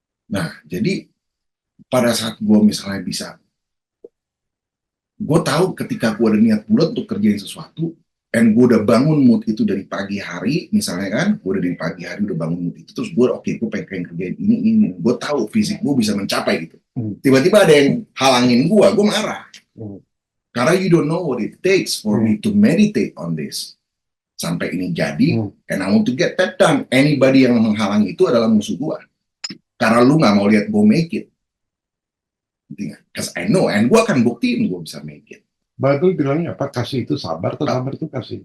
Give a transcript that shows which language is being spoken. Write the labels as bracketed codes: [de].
[id] Nah, jadi pada saat gue misalnya bisa, gue tahu ketika gue ada niat bulat untuk kerjain sesuatu, [en] and [id] gue udah bangun mood itu dari pagi hari, misalnya kan, gue udah dari pagi hari udah bangun mood itu, terus gue gue pengen kerjain ini, gue tahu fisik gue bisa mencapai gitu. Tiba-tiba ada yang halangin gue marah. Karena [en] you don't know what it takes for me to meditate on this. [id] Sampai ini jadi, [en] and I want to get that done. Anybody [id] yang menghalang itu adalah musuh gue. Karena lu gak mau lihat gue [en] make it. Because I know, and [id] gue akan buktiin gue bisa make it. Bagus bilangnya apa? Kasih itu sabar, atau sabar itu kasih?